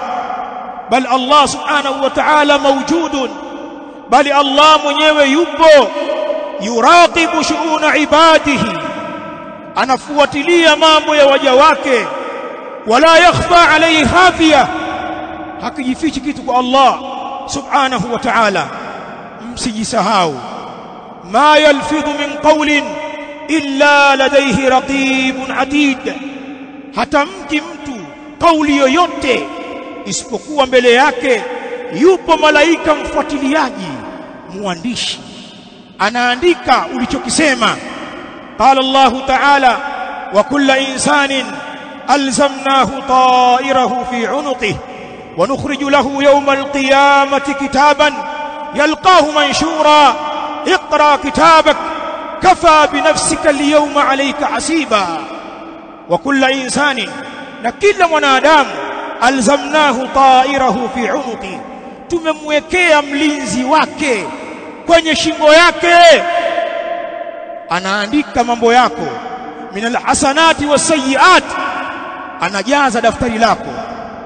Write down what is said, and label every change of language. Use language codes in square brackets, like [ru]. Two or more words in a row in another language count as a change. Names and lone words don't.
[ar] بل الله سبحانه وتعالى موجود, [sw] bali Allah mwenyewe yupo, [ar] يراقب شؤون عباده, [sw] anafuatilia mambo ya waja wake. [ar] ولا يخفى عليه خافية, [sw] hakijifichi kitu kwa Allah [ar] سبحانه وتعالى. Msijisahau, ما يلفظ من قول إلا لديه رقيب عتيد, [sw] hatamki mtu kauli yoyote isipokuwa mbele yake yupo malaika mfuatiliaji, muandishi, anaandika ulichokisema. [ar] قال الله تعالى وكل إنسان ألزمناه طائره في عنقه ونخرج له يوم القيامة كتابا يلقاه منشورا اقرأ كتابك كفى بنفسك اليوم عليك حسيبا. وكل إنسان, [sw] na kila mwanadamu, [ar] ألزمناه طائره في عنق, [sw] tumemwekea mlinzi wake kwenye shingo yake, anaandika mambo yako, [ar] من الحسنات والسيئات, [sw] anajaza daftari lako.